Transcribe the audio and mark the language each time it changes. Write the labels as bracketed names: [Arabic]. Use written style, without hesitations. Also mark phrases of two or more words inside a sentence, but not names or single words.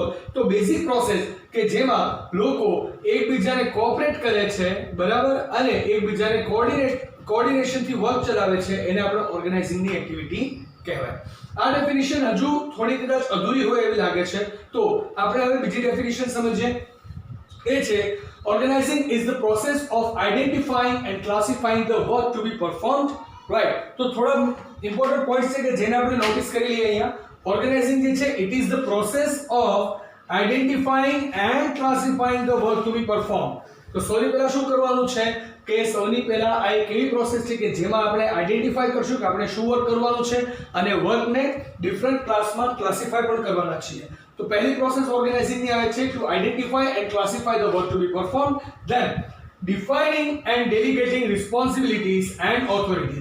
[Gujarati] તો બેઝિક પ્રોસેસ કે જેમાં લોકો એકબીજાને કોઓપરેટ કરે છે, બરાબર, અને એકબીજાને કોઓર્ડિનેશનથી વર્ક ચલાવે છે, એને આપણે ઓર્ગેનાઇઝિંગની એક્ટિવિટી કહેવાય. આ ડેફિનેશન હજુ થોડી કદાચ અધૂરી હોય એવી લાગે છે, તો આપણે હવે બીજી ડેફિનેશન સમજીએ. એ છે [English] organizing is the process of identifying and classifying the work to be performed, right. [Gujarati] તો થોડા [English] important points [Gujarati] છે કે જેને આપણે નોટિસ કરી લઈએ અહીંયા. [English] ઓર્ગેનાઇઝિંગ [Gujarati] જે છે [English] it is the process of identifying and classifying the work to be performed. [Gujarati] તો સૌથી પહેલા શું કરવાનું છે કે સૌથી પહેલા આ એક એવી પ્રોસેસ છે કે જેમાં આપણે આઈડેન્ટિફાઈ કરશું કે આપણે શું વર્ક કરવાનું છે, અને વર્કને [English] different classમાં [Gujarati] ક્લાસિફાઈ પણ કરવાના છીએ. તો પહેલી પ્રોસેસ ઓર્ગેનાઇઝિંગની આવે છે [English] to identify and classify the work to be perform, then defining and delegating responsibilities and authorities.